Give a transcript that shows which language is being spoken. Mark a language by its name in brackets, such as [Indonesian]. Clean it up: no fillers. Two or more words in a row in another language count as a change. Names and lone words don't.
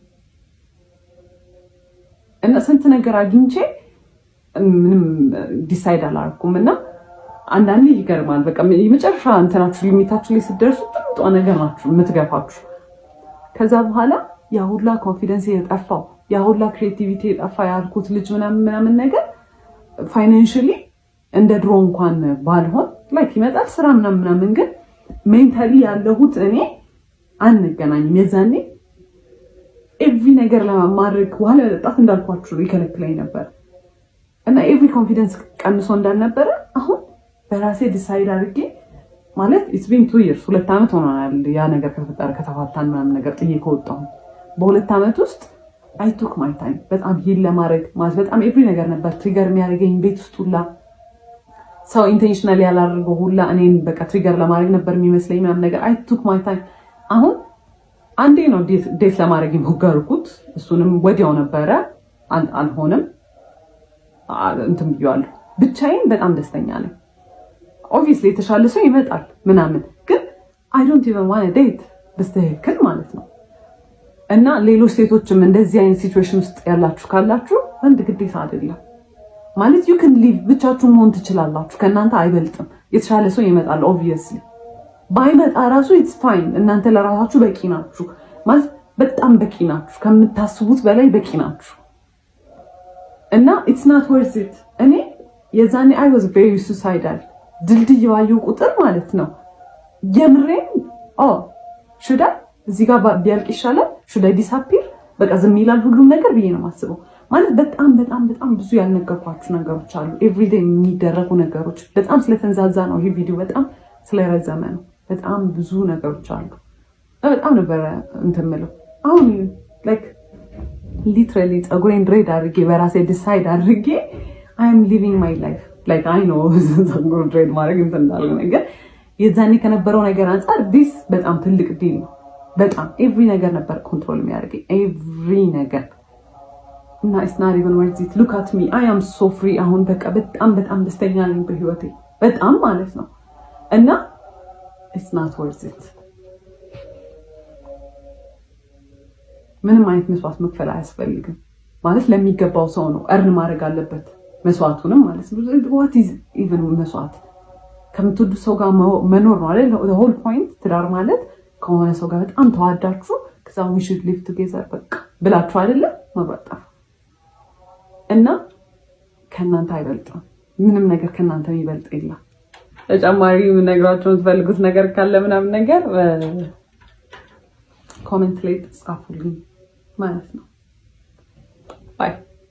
[Amharic] እና ስንት ነገር አግኝቼ ምንም ዲሳይድ አላደረኩም። እና አንዳንዴ ይገርማል። በቃ የመጨረሻ እንትናችሁ ሊሚታችሁ ላይ ስትደርሱ ጥሩ ነገር ናችሁ የምትገፋችሁ። ከዛ በኋላ ያ ሁላ ኮንፊደንስ የጠፋው ያ ሁላ ክሬቲቪቲ የጠፋ ያልኩት ልጅ ምናምን ነገር ፋይናንሻሊ እንደ ድሮ እንኳን ባልሆን ላይክ ይመጣል ስራ ምናምን ግን ሜንታሊ ያለሁት እኔ አንገናኝም። የዛኔ ኤቭሪ ነገር ለማድረግ ዋለ መጣት እንዳልኳችሁ ይከለክለኝ ነበር እና ኤቭሪ ኮንፊደንስ ቀንሶ እንዳልነበረ አሁን በራሴ ዲሳይድ አድርጌ ማለት [English] it's been 2 years [Amharic] 2 ዓመት ሆኗል ያ ነገር ከተፈጠረ ከተፋታን ምናምን ነገር ጥዬ ከወጣሁ በ2 ዓመት ውስጥ [English] I took my time [Amharic] በጣም ሂል ለማድረግ ማለት በጣም ኤቭሪ ነገር ነበር ትሪገር የሚያደርገኝ ቤት ውስጥ ሁላ ሰው ኢንቴንሽናሊ ያላደረገው ሁላ እኔን በቃ ትሪገር ለማድረግ ነበር የሚመስለኝ ምናምን ነገር [English] I took my time። [Amharic] አሁን አንዴ ነው ዴት ለማድረግ የሞከርኩት እሱንም ወዲያው ነበረ አልሆነም እንትን ብያለሁ። ብቻዬን በጣም ደስተኛ ነኝ። ኦብቪየስሊ የተሻለ ሰው ይመጣል ምናምን ግን [English] I don't even want to date [Amharic] በስተክል ማለት ነው። እና ሌሎች ሴቶችም እንደዚህ አይነት ሲቹዌሽን ውስጥ ያላችሁ ካላችሁ ወንድ ግዴታ አይደለም ማለት [English] you can live [Amharic] ብቻችሁ መሆን ትችላላችሁ። ከእናንተ አይበልጥም። የተሻለ ሰው ይመጣል ኦብቪየስሊ ባይመጣ ራሱ [English] it's fine። [Amharic] እናንተ ለራሳችሁ በቂ ናችሁ ማለት በጣም በቂ ናችሁ። ከምታስቡት በላይ በቂ ናችሁ። እና [English] it's not worth it። [Amharic] እኔ የዛኔ [English] I was very suicidal [Amharic] ድልድይ ባየሁ ቁጥር ማለት ነው የምሬን [English] should I [Amharic] እዚህ ጋር ቢያልቅ ይሻላል [English] should I [Amharic] disappear በቃ ዝም ይላል ሁሉም ነገር ብዬ ነው የማስበው። ማለት በጣም ብዙ ያልነገርኳችሁ ነገሮች አሉ። ኤቭሪዴይ የሚደረጉ ነገሮች በጣም ስለተንዛዛ ነው ይሄ ቪዲዮ በጣም ስለረዘመ ነው። በጣም ብዙ ነገሮች አሉ። በጣም ነበር እንትምለው አሁን ላይክ ሊትራሊ ጸጉሬን ድሬድ አድርጌ በራሴ ዲሳይድ አድርጌ [English] I am living my life like I know [Amharic] ጸጉሬን ድሬድ ማድረግ እንዳለ ነገር የዛኔ ከነበረው ነገር አንፃር ዲስ በጣም ትልቅ ዲል ነው። በጣም ኤቭሪ ነገር ነበር ኮንትሮል የሚያደርገኝ ኤቭሪ ነገር እና [English] it's not even worth it. Look at me I am so free [Amharic] አሁን በቃ በጣም ደስተኛ ነኝ በህይወቴ በጣም ማለት ነው። እና [English] it's not worth it። [Amharic] ምንም አይነት መስዋዕት መክፈል አያስፈልግም ማለት ለሚገባው ሰው ነው እርን ማድረግ አለበት መስዋዕቱንም ማለት ነው። [English] what is even [Amharic] መስዋዕት ከምትወዱ ሰው ጋር መኖር ነው አይደል? [English] the whole point [Amharic] ትዳር ማለት ከሆነ ሰው ጋር በጣም ተዋዳችሁ ከዛ [English] we should live together [Amharic] በቃ ብላችሁ አይደለ መብራጣ እና ከናንተ አይበልጥም ምንም ነገር ከናንተ የሚበልጥ የለም። ተጨማሪ ነግራችሁ የምትፈልጉት ነገር ካለ ምናምን ነገር ኮሜንት ላይ ጻፉልኝ ማለት ነው። ባይ